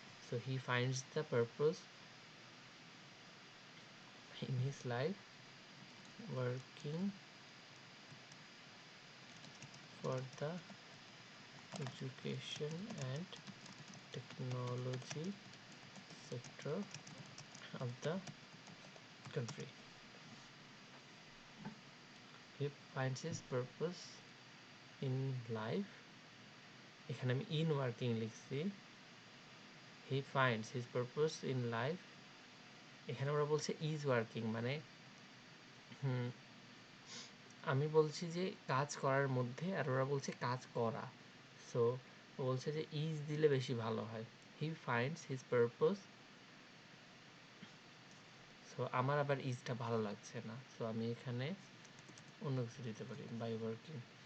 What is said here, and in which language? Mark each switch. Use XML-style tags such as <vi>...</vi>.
<en>So he finds the purpose in his life working for the education and technology sector of the country. He finds his purpose in life,</en> <bn>এখানে আমি</bn> <en>in working লিখছি। He finds his purpose in life,</en> <bn>এখানে ওরা বলছে is working, মানে আমি বলছি যে কাজ করার মধ্যে, আর ওরা বলছে কাজ করা। সো ও বলছে যে is দিলে বেশি ভালো হয়।</bn> <en>He finds his purpose,</en> <bn>so আমার আবার ইজটা ভালো লাগছে না, সো আমি এখানে অন্য কিছু দিতে পারি, বাই ওয়ার্কিং।</bn>